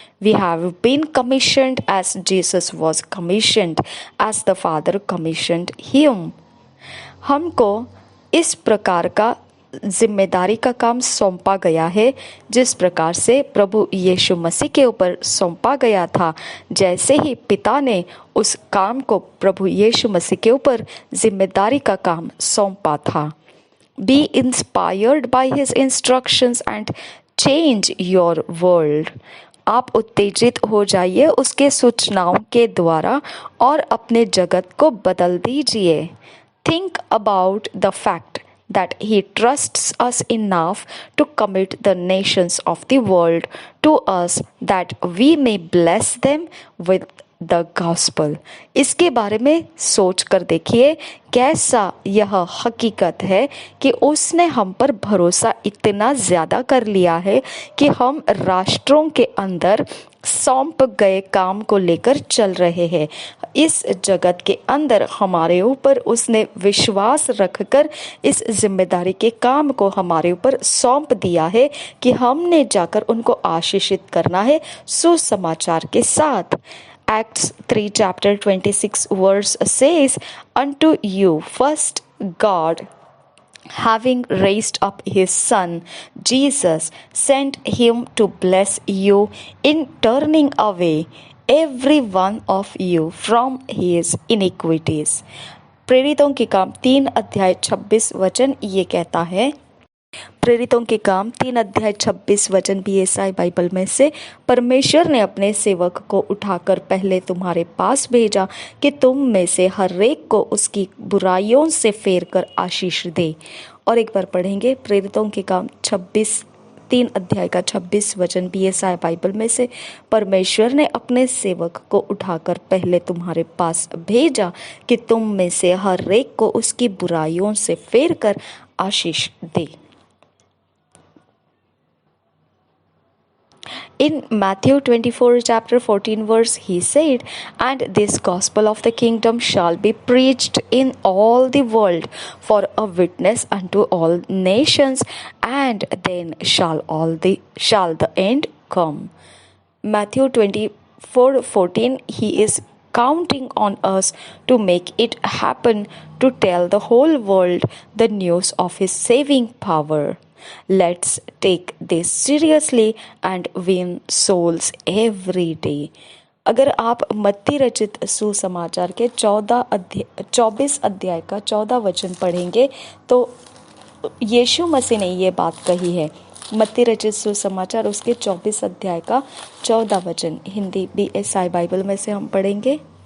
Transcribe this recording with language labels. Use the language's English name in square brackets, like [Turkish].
[English] We have been commissioned as Jesus was commissioned, as the Father commissioned him. [Hindi] हमको इस प्रकार का जिम्मेदारी का काम सौंपा गया है जिस प्रकार से प्रभु यीशु मसीह के ऊपर सौंपा गया था। जैसे ही पिता ने उस काम को प्रभु यीशु मसीह के ऊपर जिम्मेदारी का काम सौंपा था। [English] Be inspired by his instructions and change your world. [Hindi] आप उत्तेजित हो जाइए उसके सूचनाओं के द्वारा और अपने जगत को बदल दीजिए। [English] Think about the fact that he trusts us enough to commit the nations of the world to us that we may bless them with the gospel. [Hindi] इसके बारे में सोच कर देखिए कैसा यह हकीकत है कि उसने हम पर भरोसा इतना ज़्यादा कर लिया है कि हम राष्ट्रों के अंदर सौंप गए काम को लेकर चल रहे हैं। इस जगत के अंदर हमारे ऊपर उसने विश्वास रखकर इस जिम्मेदारी के काम को हमारे ऊपर सौंप दिया है कि हमने जाकर उनको आशीषित करना है सुसमाचार के साथ। [English] Acts 3 chapter 26 verse says, Unto you first God, having raised up his son Jesus, sent him to bless you in turning away every one of you from his iniquities. [Hindi] प्रेरितों के काम 3 अध्याय 26 वचन ये कहता है। प्रेरितों के काम 3 अध्याय 26 वचन बीएसआई बाइबल में से, परमेश्वर ने अपने सेवक को उठाकर पहले तुम्हारे पास भेजा कि तुम में से हर एक को उसकी बुराइयों से फेर कर आशीष दे। और एक बार पढ़ेंगे प्रेरितों के काम 3 अध्याय का 26 वचन बीएसआई बाइबल में से, परमेश्वर ने अपने सेवक को उठाकर पहले तुम्हारे पास भेजा कि तुम में से हर एक को उसकी बुराइयों से फेर कर आशीष दे। [English] In Matthew 24 chapter 14 verse he said, And this gospel of the kingdom shall be preached in all the world for a witness unto all nations, and then shall the end come. Matthew 24:14 he is counting on us to make it happen, to tell the whole world the news of his saving power. Let's take this seriously and win souls every day. [Hindi] अगर आप मत्ती रचित सुसमाचार के 24 अध्याय का 14 वचन पढ़ेंगे तो यीशु मसीह ने ये बात कही है। मत्ती रचित सुसमाचार उसके 24 अध्याय का 14 वचन हिंदी बीएसआई बाइबल में से हम पढ़ेंगे।